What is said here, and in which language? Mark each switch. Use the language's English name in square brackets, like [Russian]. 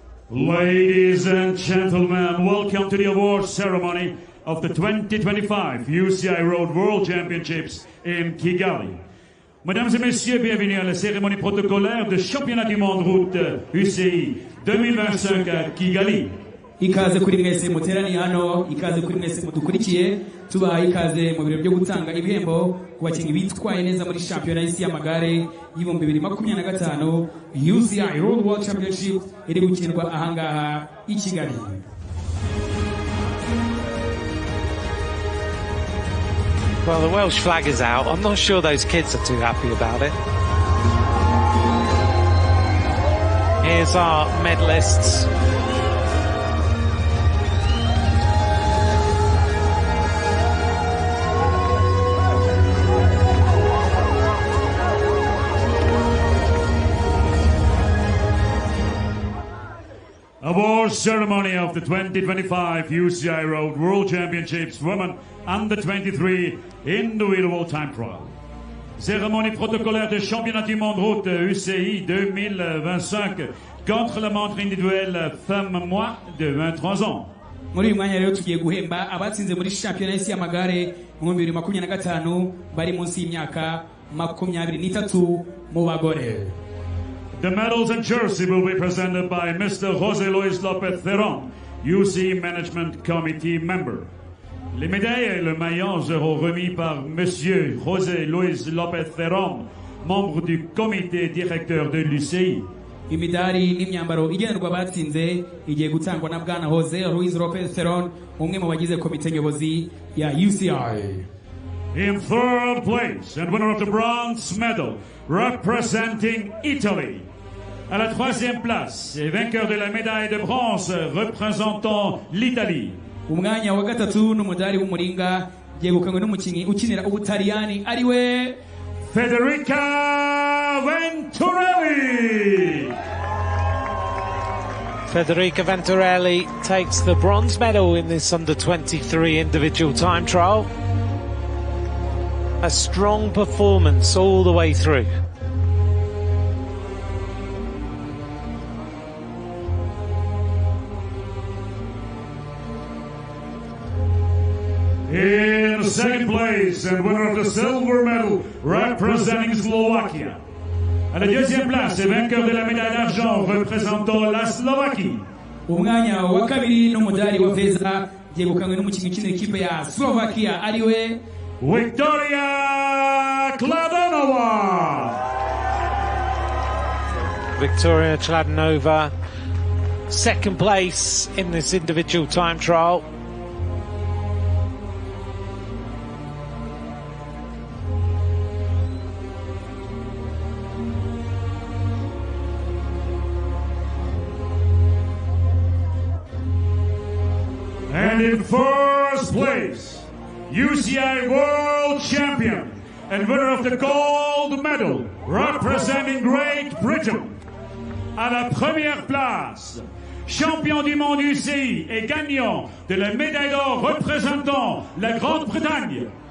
[English] Ladies and gentlemen, welcome to the award ceremony of the 2025 UCI Road World Championships in Kigali. [French] Mesdames et messieurs, bienvenue à la cérémonie protocolaire de championnat du monde route UCI 2025 à Kigali. [Kinyarwanda] Ikaze kuri mwese muteraniye hano, ikaze kuri mwese mudukurikiye, tubaha ikaze mu birori byo gutanga ibihembo ku bakinnyi bitwaye neza muri shampiyona y'isi y'amagare y'ibihumbi 2025 UCI Road World Championship iri gukinirwa ahangaha i Kigali. [English] Well, the Welsh flag is out. I'm not sure those kids are too happy about it. Here's our medalists. Award ceremony of the 2025 UCI Road World Championships Women Under-23 Individual Time Trial. [French] Cérémonie protocolaire de championnat du monde route UCI 2025 contre la montre individuelle femme moins de 23 ans. [Kinyarwanda] Muri uyu mwanya rero tugiye guhemba abatsinze muri shampiyona y'isi y'amagare mu 2025 bari munsi y'imyaka 23 mu bagore. [English] The medals and jersey will be presented by Mr. José Luis López Theron, UCI Management Committee member. [French] Les médailles et le maillot seront remis par Monsieur José Luis López Theron, membre du comité directeur de l'UCI. [Kinyarwanda] Imidari n'imyambaro igenerwa abatsinze igiye gutangwa na bwana José Luis López Theron, umwe mu bagize komite nyobozi ya UCI. [English] In third place and winner of the bronze medal representing Italy. [French] À la troisième place et vainqueur de la médaille de bronze représentant l'Italie. [Kinyarwanda] Umwanya wa gatatu n'umudari w'umuringa yegukanywe n'umukinnyi ukinira Ubutaliyani ariwe Federica Venturelli. [English] Federica Venturelli takes the bronze medal in this under-23 individual time trial. A strong performance all the way through. In second place and winner of the silver medal representing Slovakia. [French] À la deuxième place et vainqueur de la médaille d'argent représentant la Slovaquie. [Kinyarwanda] Umwanya wa kabiri n'umudari wa feza yegukanywe n'umukinnyi ukinira ikipe ya Slovakia ariwe Victoria Kladanova. [English] Victoria Kladanova, second place in this individual time trial. And in first place, UCI World Champion and winner of the gold medal representing Great Britain. [French] À la première place, champion du monde UCI et gagnant de la médaille d'or représentant la Grande-Bretagne.